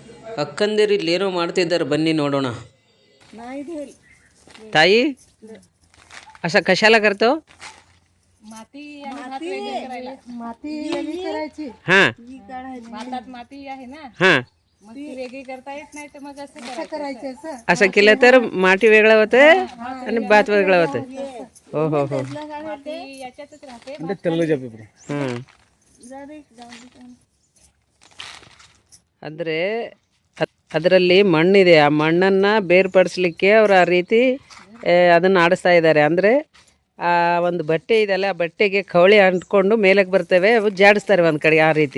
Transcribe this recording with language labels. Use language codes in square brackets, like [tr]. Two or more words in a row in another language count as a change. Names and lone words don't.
[kn] ಅಕ್ಕಂದಿರು ಇಲ್ಲಿ ಏನೋ ಮಾಡ್ತಿದ್ದಾರೆ, बन्नी ನೋಡೋಣ. [mr] ताई असं कशाला करतो? माती वेगळी करायची. हां भातात माती आहे ना, हां मग ती वेगळी करता येत नाही तर मग असं करायचं. असं केलं तर माती वेगळं होतं आणि भात वेगळं होतं. हो हो हो माती याच्यातच राहते. [kn] हां ಅಂದರೆ ಅದರಲ್ಲಿ ಮಣ್ಣಿದೆ, ಆ ಮಣ್ಣನ್ನು ಬೇರ್ಪಡಿಸ್ಲಿಕ್ಕೆ ಅವರು ಆ ರೀತಿ ಅದನ್ನು ಆಡಿಸ್ತಾ ಇದ್ದಾರೆ. ಅಂದರೆ ಆ ಒಂದು ಬಟ್ಟೆ ಇದೆಯಲ್ಲ, ಆ ಬಟ್ಟೆಗೆ ಕವಳಿ ಅಂಟ್ಕೊಂಡು ಮೇಲಕ್ಕೆ ಬರ್ತವೆ, ಅವು ಜಾಡಿಸ್ತಾರೆ ಒಂದು ಕಡೆ ಆ ರೀತಿ.